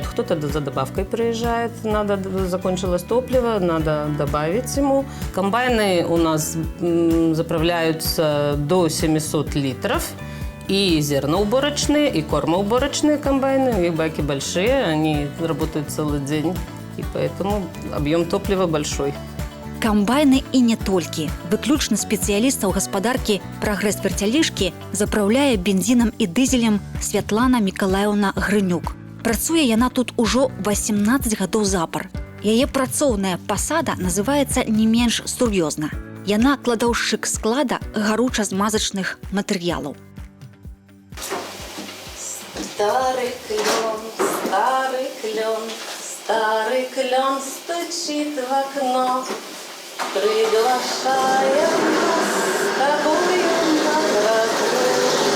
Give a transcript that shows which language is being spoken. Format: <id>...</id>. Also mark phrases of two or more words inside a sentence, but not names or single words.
<ru>Кто-то за добавкой приезжает, закончилось топливо, надо добавить ему. Комбайны у нас заправляются до 700 литров. И зерноуборочные, и кормоуборочные комбайны. Их баки большие, они работают целый день. И поэтому объем топлива большой.</ru> <be>Камбайны і не толькі. Выключна спецыялістаў гаспадаркі «Прагрэс вертялішкі» запраўляе бензінам і дызелем Святлана Мікалаеўна Грынюк. Працуе яна тут ужо 18 гадоў запар. Яе працоўная пасада называецца не менш сур'ёзна. Яна кладаўшчык склада гаруча-змазачных матэрыялаў.</be> <ru>Старый клен, старый клен, старый клен стучит в окно, приглашая нас с тобою на прогулку.</ru>